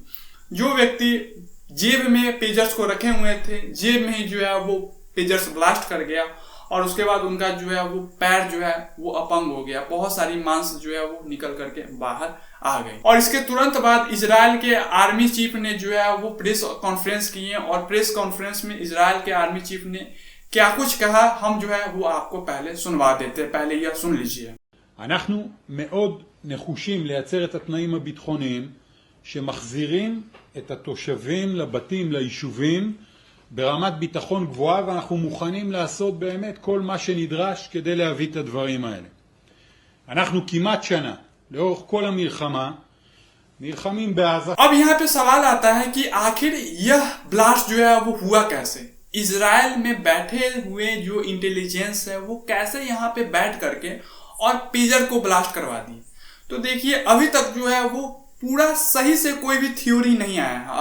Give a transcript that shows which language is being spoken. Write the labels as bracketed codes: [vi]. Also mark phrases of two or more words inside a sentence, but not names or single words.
[hi] जो व्यक्ति जेब में पेजर्स को रखे हुए थे, जेब में ही जो है वो पेजर्स ब्लास्ट कर गया और उसके बाद उनका जो है वो पैर जो है वो अपंग हो गया, बहुत सारी मांस जो है वो निकल करके बाहर आ गई। और इसके तुरंत बाद इजराइल के [en] army chief [hi] ने जो है वो [en] press conference [hi] की है और [en] press conference [hi] में इजराइल के [en] army chief [hi] ने क्या कुछ कहा, हम जो है वो आपको पहले सुनवा देते हैं, पहले यह सुन लीजिए। [he] אנחנו מאוד נחושים לייצר את התנאים הביטחוניים שמחזירים את התושבים לבתים, ליישובים, ברמת ביטחון גבוהה, ואנחנו מוכנים לעשות באמת כל מה שנדרש כדי להביא את הדברים האלה. אנחנו כמעט שנה, לאורך כל המלחמה, נלחמים בעזה. [hi] अब यहाँ पे सवाल आता है कि आखिर यह ब्लास्ट जो है वो हुआ कैसे? इजराइल में बैठे हुए जो इंटेलिजेंस है वो कैसे यहाँ पे बैठ करके और पेजर को ब्लास्ट करवा दी? तो देखिए, अभी तक जो है वो पूरा सही से कोई भी थ्योरी नहीं आया है।